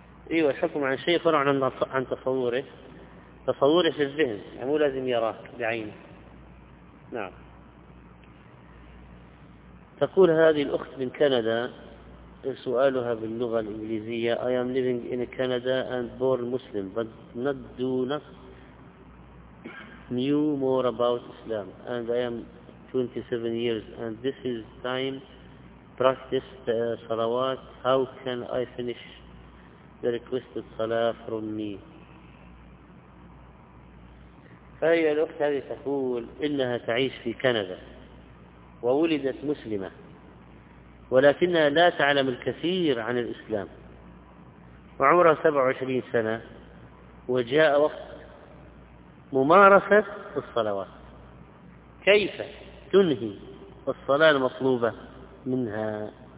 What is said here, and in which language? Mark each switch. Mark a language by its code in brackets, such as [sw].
[ar] ايوه الحكم عن شيء فرع عن تصوره، تصوره في الذهن يعني مو لازم يراه بعينه. نعم. تقول هذه الاخت من كندا سؤالها باللغة الإنجليزية [en] I am living in Canada and born Muslim but not do not knew more about Islam and I am 27 years and this is time practiced salawat how can I finish the requested salah from me. [ar] فهي الأخت هذه تقول إنها تعيش في كندا وولدت مسلمة ولكنها لا تعلم الكثير عن الإسلام وعمرها 27 سنة وجاء وقت ممارسة الصلوات، كيف تنهي الصلاة المطلوبة منها؟